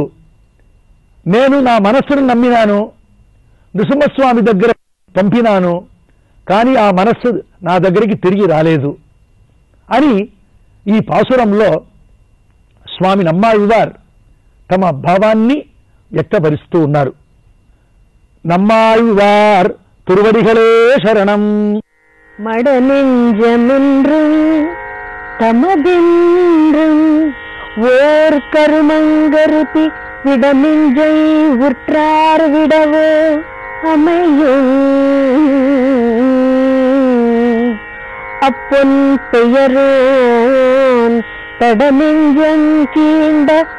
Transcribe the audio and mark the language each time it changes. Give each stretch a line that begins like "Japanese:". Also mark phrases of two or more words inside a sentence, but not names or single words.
Telugu: నేను నా మనస్సును నమ్మినాను, నృసింహస్వామి దగ్గర పంపినాను, కానీ ఆ మనస్సు నా దగ్గరికి తిరిగి రాలేదు అని ఈ పాసురంలో స్వామి నమ్మాళ్వార్ తమ భావాన్ని వ్యక్తపరుస్తూ ఉన్నారు.
Tamil: நம்மாழ்வார் திருவடிகளே சரணம். மடநெஞ்சமென்றும் தமதென்றும் ஓர் கருமங்கருதி விடமிஞ்சை உற்றார் விடவோ அமையும் அப்பொன் பெயரோன் தடநெஞ்சங்கீண்ட